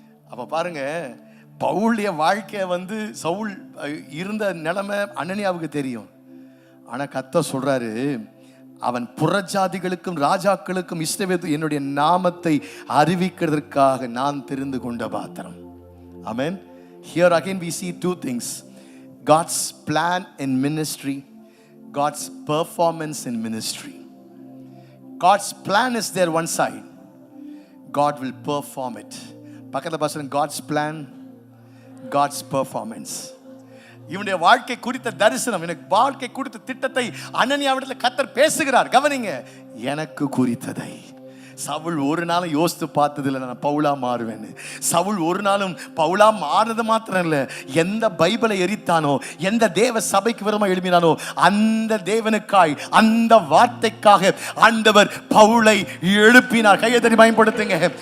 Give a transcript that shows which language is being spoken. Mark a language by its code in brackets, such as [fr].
[ta] அப்ப பாருங்க, பவுலுடைய வாழ்க்கை சவுல் இருந்த நிலைமை அனனியாவுக்கு தெரியும். ஆனா கர்த்தர் சொல்றாரு, அவன் புறஜாதிகளுக்கும் ராஜாக்களுக்கும் இஸ்ரவேல் என்னுடைய நாமத்தை அறிவிக்கிறதற்காக நான் தெரிந்து கொண்ட பாத்திரம். ஆமென். [en] Here again we see two things: God's plan in ministry, God's performance in ministry. God's plan is there one side, God will perform it. [ta] பக்கத்துல பாருங்க, God's plan, God's performance. இவனுடைய வாழ்க்கை குறித்த தரிசனம், எனக்கு வாழ்க்கை குறித்த திட்டத்தை அனனியாவிடத்தில் கர்த்தர் பேசுகிறார். கவனிங்க, எனக்கு குறித்ததை சவுல் ஒரு நாளும் யோசித்து பார்த்ததில்லை நான் பவுலா மாறுவேன்னு. சவுல் ஒரு நாளும் பவுலா மாறுறது மாத்திரம் இல்லை, எந்த பைபிளை எரித்தானோ, எந்த தேவ சபைக்கு விரோதமாக எழுப்பினானோ, அந்த தேவனுக்காய், அந்த வார்த்தைக்காக ஆண்டவர் பவுலை எழுப்பினார். கையை தட்டி பயன்படுத்துங்க.